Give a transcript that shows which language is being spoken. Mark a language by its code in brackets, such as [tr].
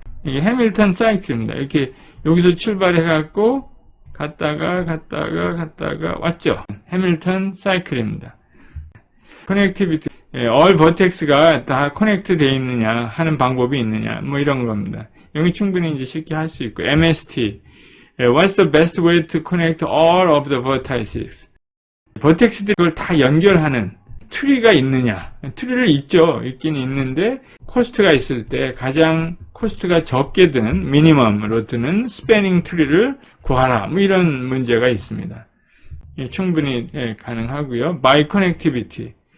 [ko] 이게 해밀턴 사이클입니다. 이렇게 여기서 출발해갖고 갔다가 왔죠. 해밀턴 사이클입니다. 커넥티비티, all 버텍스가 다 커넥트 되어 있느냐 하는 방법이 있느냐 뭐 이런 겁니다. 여기 충분히 이제 쉽게 할 수 있고 [en] MST, what's the best way to connect all of the vertices? [ko] 버텍스들을 다 연결하는 트리가 있느냐? 트리를 있긴 있는데 코스트가 있을 때 가장 코스트가 적게 드는 미니멈으로 드는 스패닝 트리를 구하라. 뭐 이런 문제가 있습니다. 충분히 가능하고요. [en] by connectivity.